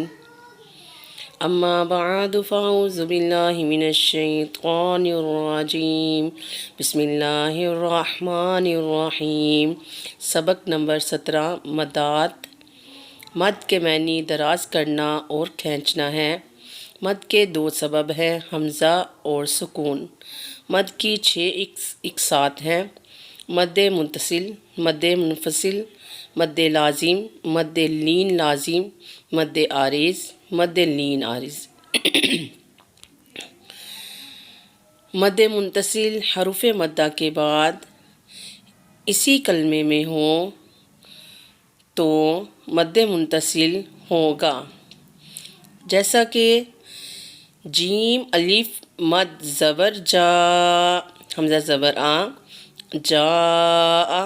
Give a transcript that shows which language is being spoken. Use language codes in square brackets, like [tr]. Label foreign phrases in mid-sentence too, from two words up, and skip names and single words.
[ar] اما بعد فاعوذ باللہ من الشیطان الرجیم، بسم اللہ الرحمن الرحیم۔ [ur] سبق نمبر 17، مدات۔ مد کے معنی دراز کرنا اور کھینچنا ہے۔ مد کے دو سبب ہیں، حمزہ اور سکون۔ مد کی 6 اقساط ہیں: مد متصل، مد منفصل، مد لازم، مد لین لازم، مد عارض، مد لین عارض۔ مد متصل حروف مدہ کے بعد اسی کلمے میں ہوں تو مد متصل ہوگا، جیسا کہ جیم الف مد زبر جا، حمزہ زبر آ، جا۔